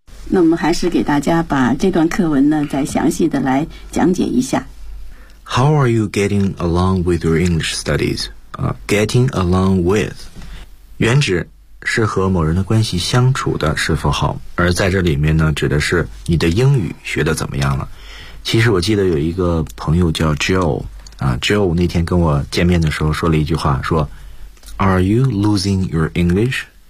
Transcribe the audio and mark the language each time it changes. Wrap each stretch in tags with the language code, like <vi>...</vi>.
<zh>那我们还是给大家把这段课文呢再详细的来讲解一下。</zh> <en>How are you getting along with your English studies? Getting along with.</en> <zh>原指是和某人的关系相处的是否好，而在这里面呢指的是你的英语学的怎么样了。其实我记得有一个朋友叫 Joe 那天跟我见面的时候说了一句话，说</zh> <en>Are you losing your English?</en>